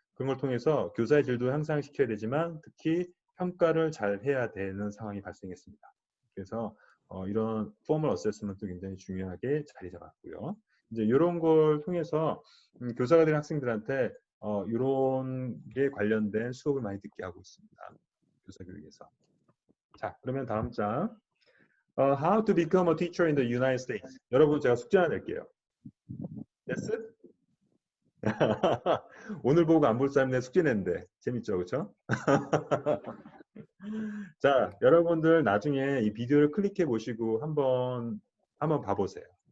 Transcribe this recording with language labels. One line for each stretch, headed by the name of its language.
Korean: 그런 걸 통해서 교사의 질도 향상시켜야 되지만 특히 평가를 잘 해야 되는 상황이 발생했습니다. 그래서 이런 포멀 어세스먼트도 굉장히 중요하게 자리 잡았고요. 이제 이런 걸 통해서 교사가 된 학생들한테 이런 게 관련된 수업을 많이 듣게 하고 있습니다. 교사 교육에서. 자, 그러면 다음 장.
English: How to become a teacher in the United States.
Korean: 여러분 제가 숙제 하나 낼게요.
English: Yes?
Korean: 오늘 보고 안 볼 사람들 숙제 냈는데 재밌죠, 그렇죠? 자, 여러분들 나중에 이 비디오를 클릭해 보시고 한번 봐보세요.